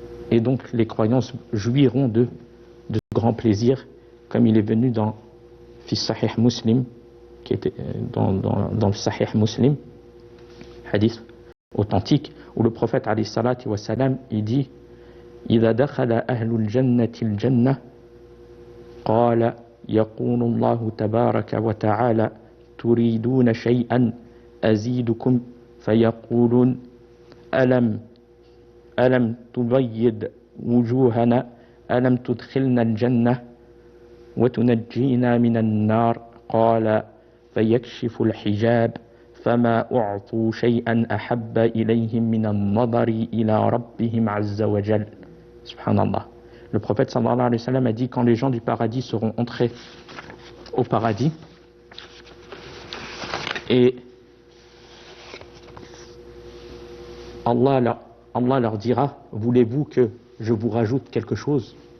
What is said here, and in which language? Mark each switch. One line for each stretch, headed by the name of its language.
French: Et donc les croyants jouiront de grand plaisir, comme il est venu dans fi Sahih Muslim, qui était dans le Sahih Muslim, hadith authentique, où le prophète alayhi salatu wa salam, il dit
Arabic: إذا دخل أهل الجنة الجنة قال يقول الله تبارك وتعالى تريدون شيئا أزيدكم فيقولون ألم تبيض وجوهنا ألم تدخلنا الجنة وتنجينا من النار قال فيكشف الحجاب فما أعطوا شيئا أحب إليهم من النظر إلى ربهم عز وجل. Subhanallah.
French: Le prophète sallallahu alayhi wa sallam a dit quand les gens du paradis seront entrés au paradis et Allah leur dira voulez-vous que je vous rajoute quelque chose?